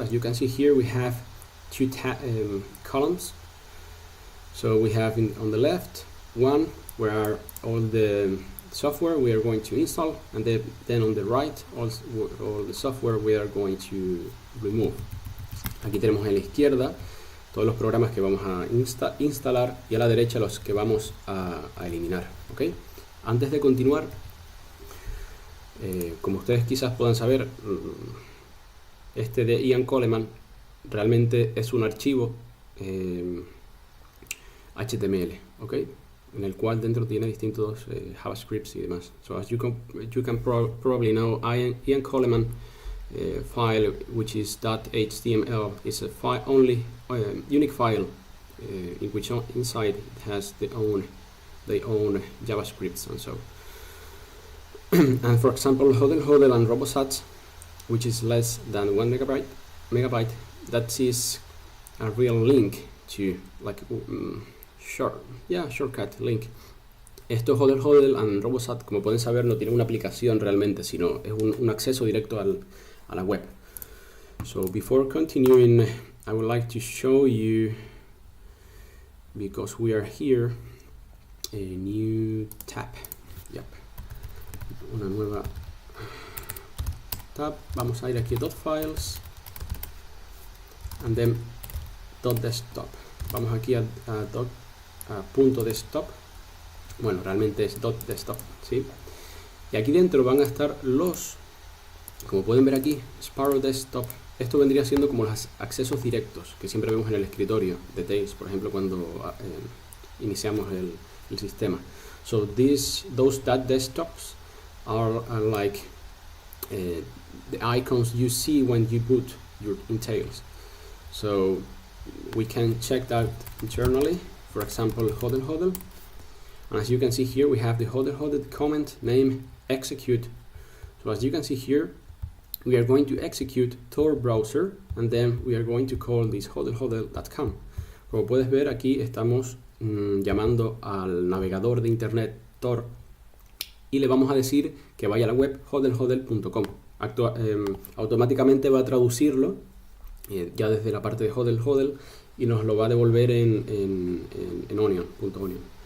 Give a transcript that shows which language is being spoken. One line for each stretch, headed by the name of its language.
English: As you can see here, we have two columns. So we have on the left one where are all the software we are going to install, and then on the right all the software we are going to remove.
Spanish: Aquí tenemos en la izquierda todos los programas que vamos a instalar y a la derecha los que vamos a eliminar. ¿Okay? Antes de continuar, como ustedes quizás puedan saber, este de Ian Coleman realmente es un archivo HTML, ¿ok? En el cual dentro tiene distintos JavaScripts y demás.
English: So as you can probably know, Ian Coleman file, which is .html, is a unique file in which inside it has their own JavaScripts and so. And for example, hodl and RoboSat, which is less than 1 megabyte, that is a real link to like shortcut link.
Spanish: Esto hodl and RoboSat, como pueden saber, no tiene una aplicación realmente, sino es un acceso directo a la web.
English: So before continuing, I would like to show you, because we are here, a new tab.
Spanish: Yep. Una nueva tab. Vamos a ir aquí a .files
English: and then
Spanish: .desktop. Vamos aquí a punto .desktop. Bueno, realmente es .desktop, ¿sí? Y aquí dentro van a estar como pueden ver aquí, Sparrow Desktop. Esto vendría siendo como los accesos directos que siempre vemos en el escritorio de DTails, por ejemplo, cuando iniciamos el sistema.
English: So those desktops are like the icons you see when you boot your DTails. So we can check that internally. For example, hodl. And as you can see here, we have the hodl comment name execute. So as you can see here, we are going to execute Tor browser, and then we are going to call this hodl.com.
Spanish: Como puedes ver, aquí estamos llamando al navegador de internet Tor y le vamos a decir que vaya a la web hodl.com. Automáticamente va a traducirlo ya desde la parte de hodl y nos lo va a devolver en onion.onion.